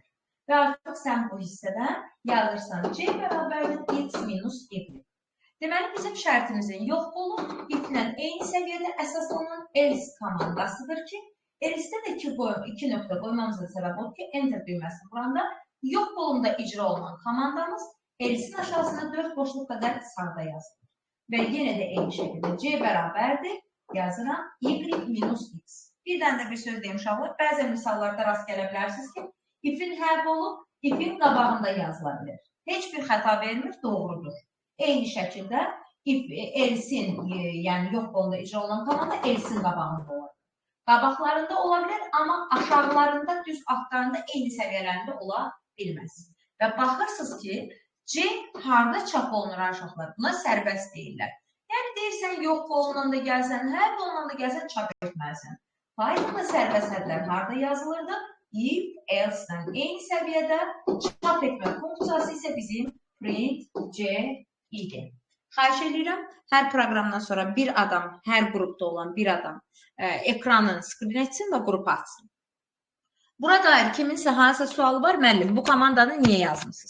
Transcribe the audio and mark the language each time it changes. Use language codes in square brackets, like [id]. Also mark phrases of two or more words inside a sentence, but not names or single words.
[az] Və artıq sən bu hissədən yazırsan C bərabərdir x minus y. Deməli, bizim şərtimizin yox qolu if-lə eyni səviyyədə əsaslanan else komandasıdır ki, else-də də iki nöqtə qoymamızda səbəb oldu ki, enter düyməsini vuranda yox qolunda icra olunan komandamız else-in aşağısında 4 boşluq qədər sağda yazılır. Və yenə də eyni şəkildə C bərabərdir yazıram y minus x. Birdən də bir söz deyim uşaqlar, bəzən misallarda rast gələ bilərsiniz ki, if-in hər qolu if-in qabağında yazıla bilir. Heç bir xəta vermir, doğrudur. Eyni şəkildə else-in, yəni yox qolunda icra olan komanda else-in qabağında olar. Qabaqlarında ola bilər, amma aşağılarında, düz altlarında eyni səviyyələrində ola bilməz. Və baxırsınız ki, C harda çap olunur uşaqlar? Buna sərbəst deyirlər. Yəni deyirsən, yox qolundan da gəlsən, hər qolundan da gəlsən, çap etməlisən. Python'da sərbəst ədlər harda yazılırdı? If, else-dən eyni səviyyədə, çap etmə funksiyası isə bizim print C idi. Xahiş edirəm, hər proqramdan sonra bir adam, hər qrupda olan bir adam ekranın skrin etsin və qrupu açsın. Buna dair kiminsə hansısa sualı var, müəllim, bu komandanı niyə yazmışsınız?